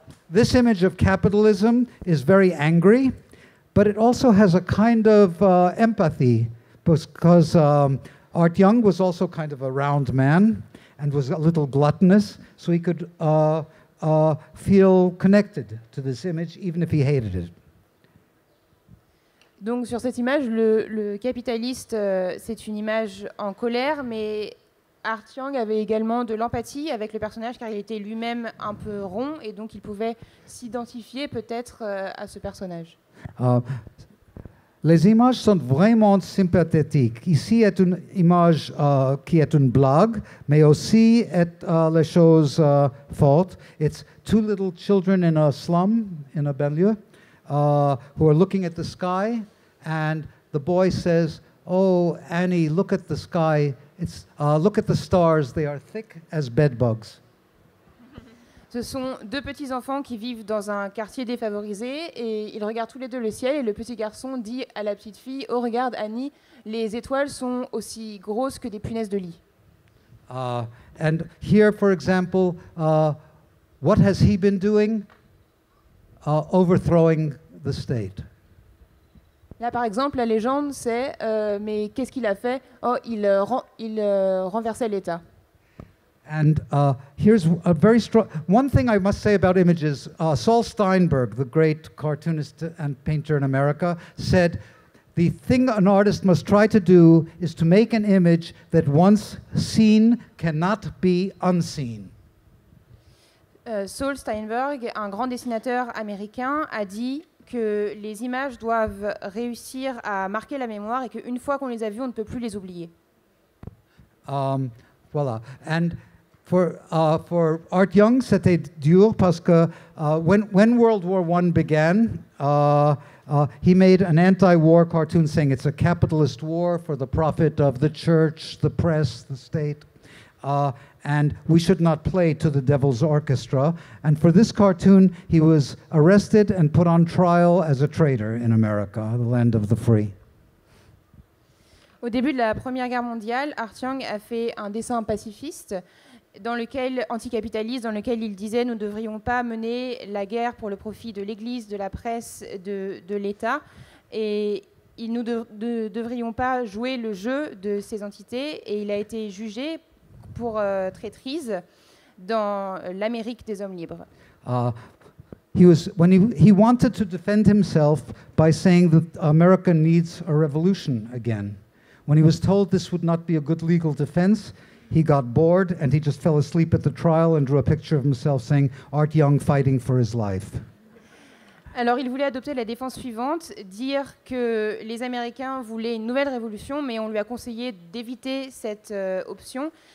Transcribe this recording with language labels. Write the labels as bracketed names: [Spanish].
[English] This image of capitalism is very angry, but it also has a kind of empathy because Art Young was also kind of a round man and was a little gluttonous, so he could feel connected to this image even if he hated it. [French] Donc sur cette image, le capitaliste, c'est une image en colère, mais Art Young avait également de l'empathie avec le personnage car il était lui-même un peu rond et donc il pouvait s'identifier peut-être à ce personnage. Les images sont vraiment sympathiques. Ici est une image qui est une blague, mais aussi est les choses fortes. [English] It's two little children in a slum, in a banlieue, who are looking at the sky, and the boy says, "Oh, Annie, look at the sky. Look at the stars. They are thick as bedbugs." [French] Ce sont deux petits enfants qui vivent dans un quartier défavorisé et ils regardent tous les deux le ciel et le petit garçon dit à la petite fille, oh regarde Annie, les étoiles sont aussi grosses que des punaises de lit. [English] And here, for example, what has he been doing? Overthrowing the state. [French] Là, par exemple, la légende, c'est mais qu'est-ce qu'il a fait? Oh, il renversait l'État. [English] And here's a very strong... One thing I must say about images, Saul Steinberg, the great cartoonist and painter in America, said, the thing an artist must try to do is to make an image that once seen cannot be unseen. [French] Saul Steinberg, un grand dessinateur américain, a dit que les images doivent réussir à marquer la mémoire et qu'une fois qu'on les a vues, on ne peut plus les oublier. Voilà. [English] And for Art Young, [French] c'était dur parce que [English] when World War I began, he made an anti-war cartoon saying it's a capitalist war for the profit of the church, the press, the state. And we should not play to the devil's orchestra. And for this cartoon, he was arrested and put on trial as a traitor in America, the land of the free. [French] Au début de la Première Guerre mondiale, Art Young a fait un dessin pacifiste, anticapitaliste, dans lequel il disait « Nous ne devrions pas mener la guerre pour le profit de l'Église, de la presse, de l'État, et nous ne devrions pas jouer le jeu de ces entités. » Et il a été jugé pour traîtrise dans l'Amérique des hommes libres. [English] He wanted to defend himself by saying that America needs a revolution again. When he was told this would not be a good legal defense, he got bored and he just fell asleep at the trial and drew a picture of himself saying, Art Young fighting for his life. [French] Alors il voulait adopter la défense suivante, dire que les Américains voulaient une nouvelle révolution, mais on lui a conseillé d'éviter cette option.